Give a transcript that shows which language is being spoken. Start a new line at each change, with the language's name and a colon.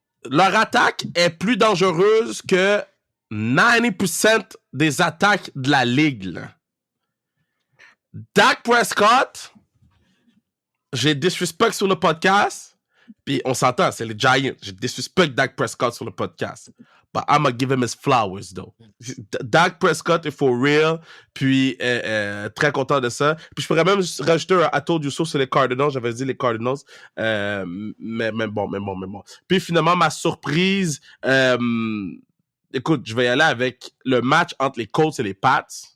French: Leur attaque est plus dangereuse que 90% des attaques de la ligue. Là. Dak Prescott, j'ai disrespect sur le podcast. Puis on s'entend, c'est les Giants. J'ai disrespect Dak Prescott sur le podcast.
English: But I'm gonna give him his flowers, though.
French: Dak Prescott est for real. Puis très content de ça. Puis je pourrais même rajouter un
English: I told you so
French: sur les Cardinals. J'avais dit les Cardinals. Mais bon. Puis finalement, ma surprise... écoute, je vais y aller avec le match entre les Colts et les Pats.